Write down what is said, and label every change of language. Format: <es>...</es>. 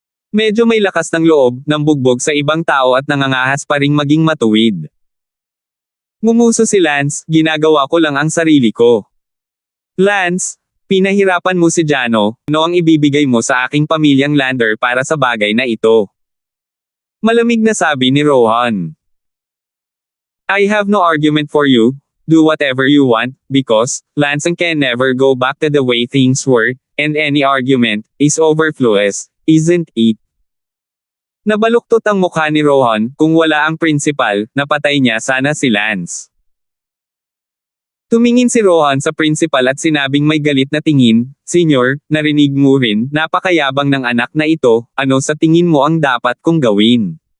<tl>Medyo may lakas ng loob, ng bugbog sa ibang tao at nangangahas pa ring maging matuwid. Ngumuso si Lance, ginagawa ko lang ang sarili ko. Lance, pinahirapan mo si Jano, ano ang ibibigay mo sa aking pamilyang Lander para sa bagay na ito? Malamig na sabi ni Rohan.</tl> <en>I have no argument for you. Do whatever you want, because, Lance can never go back to the way things were, and any argument, is overfluous, isn't it?</en> <tl>Nabaluktot ang mukha ni Rohan, kung wala ang principal, napatay niya sana si Lance. Tumingin si Rohan sa principal at sinabing may galit na tingin, Senyor, narinig mo rin, napakayabang ng anak na ito, ano sa tingin mo ang dapat kong gawin?</tl>